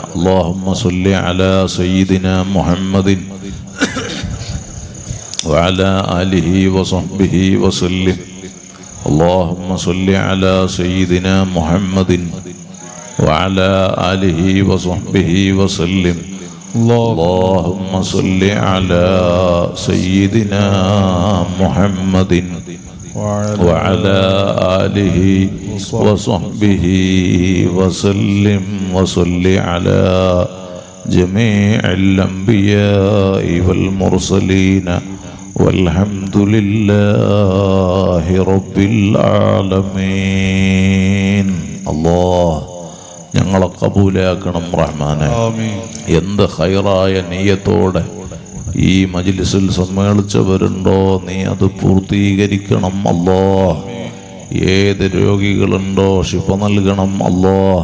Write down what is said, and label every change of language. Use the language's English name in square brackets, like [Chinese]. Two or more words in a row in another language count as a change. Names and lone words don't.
[Arabic] اللهم صل على سيدنا محمد وعلى آله وصحبه وسلم. اللهم صل على سيدنا محمد وعلى آله وصحبه وسلم. اللهم صل على سيدنا محمد وعلى آله وصحبه وسلم وصل على جميع الأنبياء والمرسلين والحمد لله رب العالمين. [Malayalam] الله ഞങ്ങളെ കബൂലാക്കണം റഹ്മാനെ. എന്ത് ഖൈറായ നിയ്യത്തോടെ ഈ മജ്ലിസിൽ സമ്മേളിച്ചവരുണ്ടോ നീ അത് പൂർത്തീകരിക്കണം അല്ലാഹ്. ഏത് രോഗികളുണ്ടോ ശിഫ നൽകണം അല്ലാഹ്.